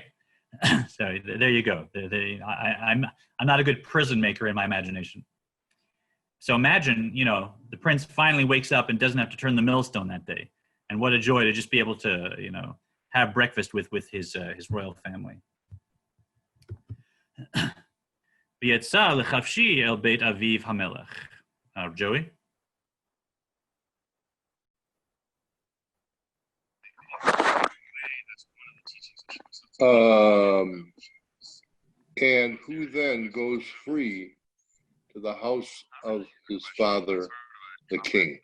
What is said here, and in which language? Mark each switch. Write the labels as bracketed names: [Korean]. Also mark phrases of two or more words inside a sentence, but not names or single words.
[English] So there you go. I'm not a good prison maker in my imagination. So imagine, the prince finally wakes up and doesn't have to turn the millstone that day. And what a joy to just be able to, have breakfast with his royal family. [Hebrew] V'yetza lechavshi el beit aviv hamelech. [English] Joey? And who then goes free to the house of his father, the king?